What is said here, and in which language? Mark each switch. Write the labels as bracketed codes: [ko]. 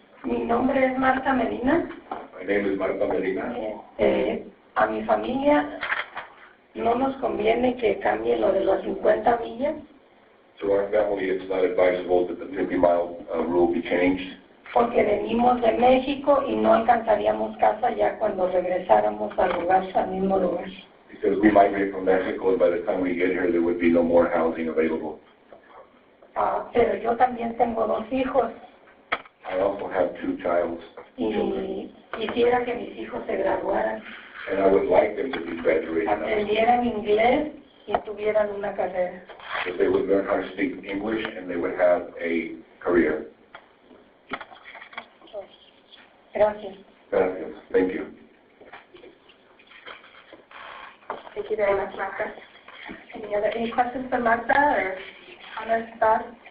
[es] Mi nombre es Marta Medina. [en] My name is Marta Medina. [es] A mi familia no nos conviene que cambie lo de las 50 millas. [en] To our family, it's not advisable that the 50-mile rule be changed. [es] Porque venimos de México y no alcanzaríamos casa ya cuando regresáramos al mismo lugar. [en] Because we migrate from Mexico, and by the time we get here, there would be no more housing available. [es] Pero yo también tengo 2 hijos. [en] I also have 2 children. [es] Y quisiera que mis hijos se graduaran. [en] And I would like them to be graduated. [es] Aprendieran inglés y tuvieran una carrera. [en] That they would learn how to speak English and they would have a career. [es] Gracias. Gracias. [en] Thank you. Thank you very much, Marta. Any questions for Marta or comments, thoughts?